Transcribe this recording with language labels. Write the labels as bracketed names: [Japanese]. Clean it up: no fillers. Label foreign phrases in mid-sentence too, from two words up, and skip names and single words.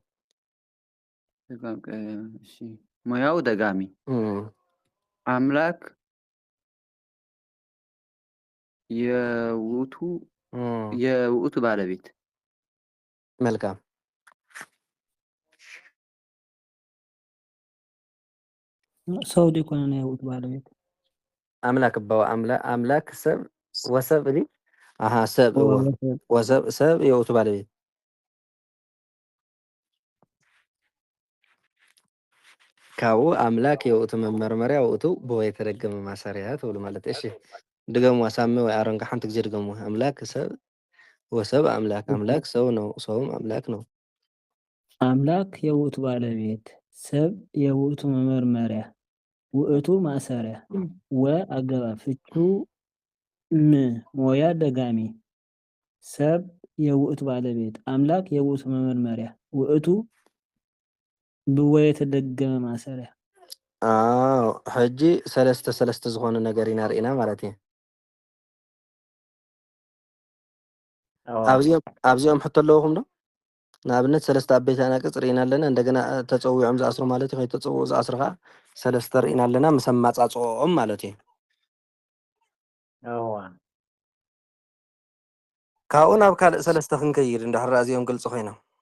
[Amharic] እሺ ሙያው ደጋሚ አምላክ የውእቱ ባለቤት መልካም ሰው ዲኮነ ነው የውእቱ ባለቤት አምላክ ባው አምላክ ሰብ ወሰብ ዲ አሃ ሰብ ወሰብ ሰብ የውእቱ ባለቤት ካብኡ አምላክ የውእቱ መመርመሪያ ውእቱ ብወ የተደገመ ማሰሪያ ትብሉ ማለት እሺ [Tigrinya] ድገሙ ሳሚ ወይ አረንካ ሓንቲ ግዜ ድገሙ [Amharic] አምላክ ሰብ ወሰብ አምላክ አምላክ ሰው ነው ሰውም አምላክ ነው አምላክ የውእቱ ባለቤት ሰብ የውእቱ መመርመሪያ ውእቱ ማሰሪያ ወአገባብ ፍቹ ም ሞያ ደጋሚ ሰብ የውእቱ ባለቤት አምላክ የውእቱ መመርመሪያ ውእቱ ብወ የተደገመ ማሰሪያ [Tigrinya] ሕጂ ሰለስተ ዝኾነ ነገር ኢና ርኢና ማለት እዩ ኣብዚኦም ሕቶ ኣለውኩም ዶ ንኣብነት ሰለስተ ዓበይቲ ኣናቅጽ ርኢና ኣለና እንደገና ተፀዊዖም ዝኣስሩ ማለት እዩ ከይተፀውዑ ዝኣስሩ ከዓ ሰለስተ ርኢና ኣለና ምስ ኣማፃፅኦም ማለት እዩ ካብኡ ናብ ካልእ ሰለስተ ክንከይድ እንድሕር ኣዝዮም ግልፂ ኮይኖም